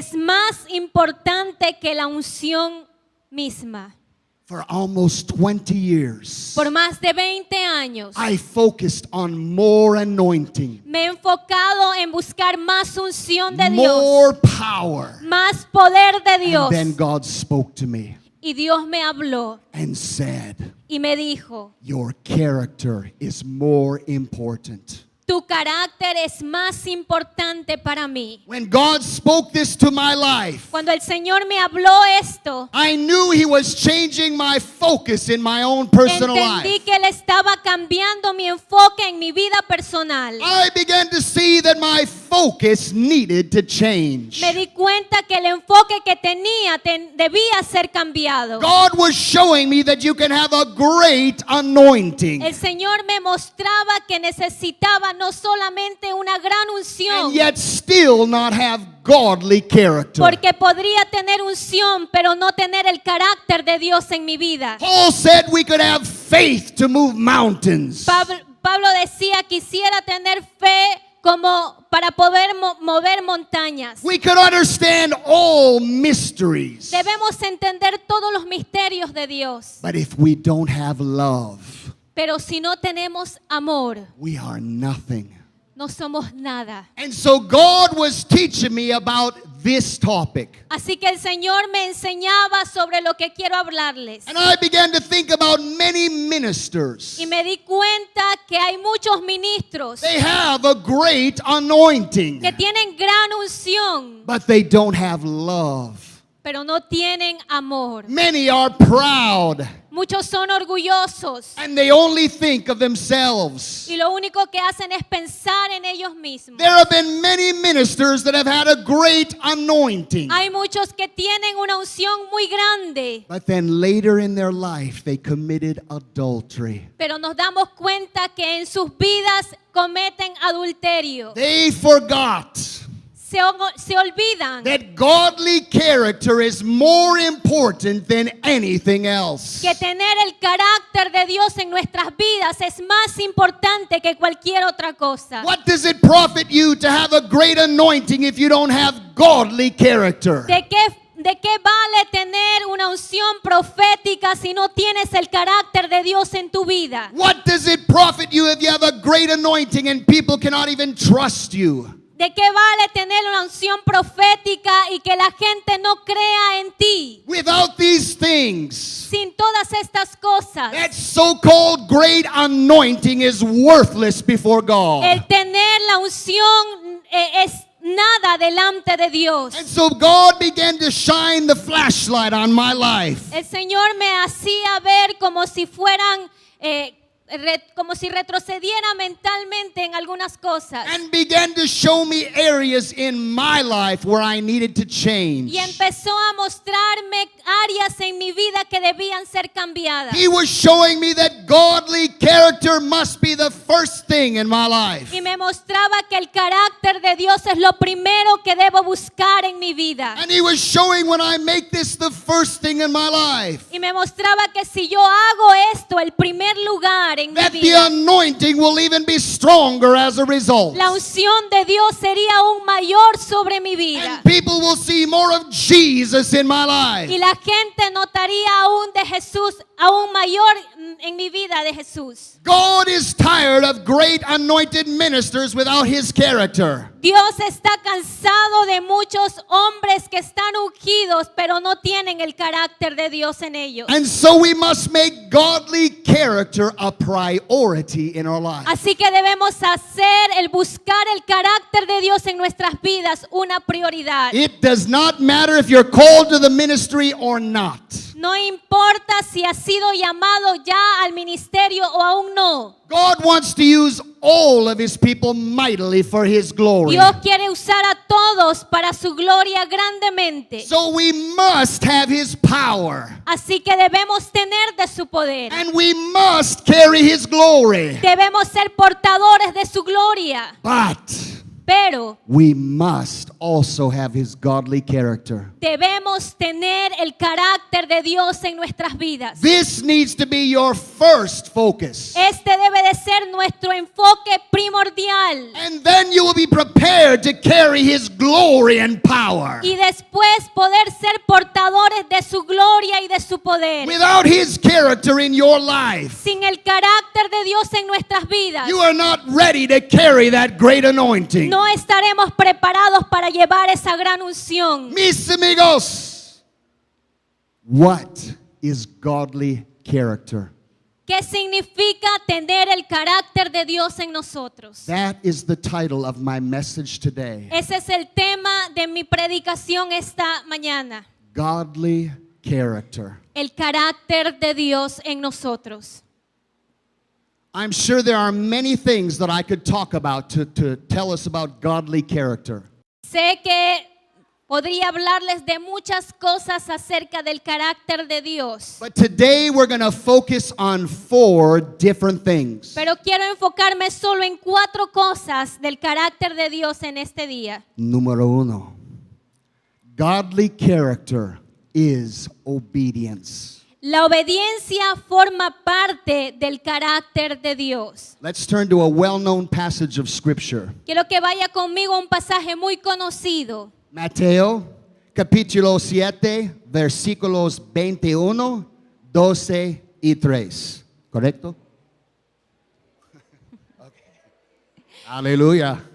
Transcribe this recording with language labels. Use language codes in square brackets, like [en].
[es] más importante que la unción misma. [en] For almost 20 years, [es] Por más de 20 años [en] I focused on more anointing, [es] me he enfocado en buscar más unción de Dios, [en] more power. [es] más poder de Dios. [en] And then God spoke to me [es] Y Dios me habló [en] and said, [es] y me dijo, [en] your character is more important. [es] tu carácter es más importante para mí. [en] When God spoke this to my life, [es] Cuando el Señor me habló esto, [en] I knew He was changing my focus in my own personal [es] entendí [en] life. [es] que Él estaba cambiando mi enfoque en mi vida personal. [en] I began to see that my focus needed to change. [es] Me di cuenta que el enfoque que tenía debía ser cambiado. [en] God was showing me that you can have a great anointing [es] El Señor me mostraba que necesitaba no solamente una gran unción, [en] and yet still not have godly character. [es] porque podría tener unción, pero no tener el carácter de Dios en mi vida. [en] Paul said we could have faith to move mountains. [es] Pablo decía, quisiera tener fe como para poder mover montañas. [en] We could understand all mysteries. [es] Debemos entender todos los misterios de Dios, [en] But if we don't have love, [es] pero si no tenemos amor, [en] we are nothing. [es] no somos nada. [en] And so God was teaching me about this topic. [es] Así que el Señor me enseñaba sobre lo que quiero hablarles. [en] And I began to think about many ministers. [es] Y me di cuenta que hay muchos ministros [en] They have a great anointing, [es] que tienen gran unción, [en] but they don't have love. [es] pero no tienen amor. [en] Many are proud, [es] Muchos son orgullosos [en] and they only think of themselves. [es] y lo único que hacen es pensar en ellos mismos. [en] There have been many ministers that have had a great anointing, [es] Hay muchos que tienen una unción muy grande, [en] but then later in their life they committed adultery. [es] pero nos damos cuenta que en sus vidas cometen adulterio. [en] They forgot [es] Se olvidan [en] that godly character is more important than anything else. [es] que tener el carácter de Dios en nuestras vidas es más importante que cualquier otra cosa. [en] What does it profit you to have a great anointing if you don't have godly character? [es] ¿De qué vale tener una unción profética si no tienes el carácter de Dios en tu vida? [en] What does it profit you if you have a great anointing and people cannot even trust you? [es] ¿De qué vale tener una unción profética y que la gente no crea en ti? [en] Without these things, [es] Sin todas estas cosas, [en] that so-called great anointing is worthless before God. [es] el tener la unción es nada delante de Dios. [en] And so God began to shine the flashlight on my life. [es] El Señor me hacía ver como si fueran, como si retrocediera mentalmente en algunas cosas. [en] And began to show me areas in my life where I needed to change. [es] Y empezó a mostrarme áreas en mi vida que debían ser cambiadas. [en] He was showing me that godly character must be the first thing in my life. [es] Y me mostraba que el carácter de Dios es lo primero que debo buscar en mi vida. [en] And he was showing when I make this the first thing in my life, [es] Y me mostraba que si yo hago esto el primer lugar en mi [en] that the [es] vida, [en] anointing will even be stronger as a result. [es] la unción de Dios sería aún mayor sobre mi vida. [en] And people will see more of Jesus in my life. [es] Y la gente notaría aún de Jesús, aún mayor en mi vida de Jesús. [en] God is tired of great anointed ministers without his character. [es] Dios está cansado de muchos hombres que están ungidos, pero no tienen el carácter de Dios en ellos. [en] And so we must make godly character a priority in our life. [es] Así que debemos hacer el buscar el carácter de Dios en nuestras vidas una prioridad. [en] It does not matter if you're called to the ministry or not. [es] No importa si has sido llamado ya al ministerio o aún no. [en] God wants to use all of his people mightily for his glory. [es] Dios quiere usar a todos para su gloria grandemente. [en] So we must have his power. [es] Así que debemos tener de su poder. [en] And we must carry his glory. [es] Debemos ser portadores de su gloria. Pero [en] We must also have his godly character. [es] debemos tener el carácter de Dios en nuestras vidas. [en] This needs to be your first focus. [es] Este debe de ser nuestro enfoque primordial. [en] And then you will be prepared to carry his glory and power. [es] Y después poder ser portadores de su gloria y de su poder. [en] Without his character in your life, [es] Sin el carácter de Dios en nuestras vidas, [en] you are not ready to carry that great anointing. [es] no estaremos preparados para llevar esa gran unción. Mis amigos, [en] what is godly character? [es] ¿Qué significa tener el carácter de Dios en nosotros? [en] That is the title of my message today. [es] Ese es el tema de mi predicación esta mañana. [en] Godly character. [es] El carácter de Dios en nosotros. [en] I'm sure there are many things that I could talk about to tell us about godly character. [es] Sé que podría hablarles de muchas cosas acerca del carácter de Dios, [en] But today we're going to focus on 4 different things. [es] pero quiero enfocarme solo en 4 cosas del carácter de Dios en este día. Número 1. [en] Godly character is obedience. [es] La obediencia forma parte del carácter de Dios. [en] Let's turn to a well-known passage of scripture. [es] Quiero que vaya conmigo a un pasaje muy conocido. Mateo, capítulo 7, versículos 21, 12 y 3. ¿Correcto? Okay. Aleluya.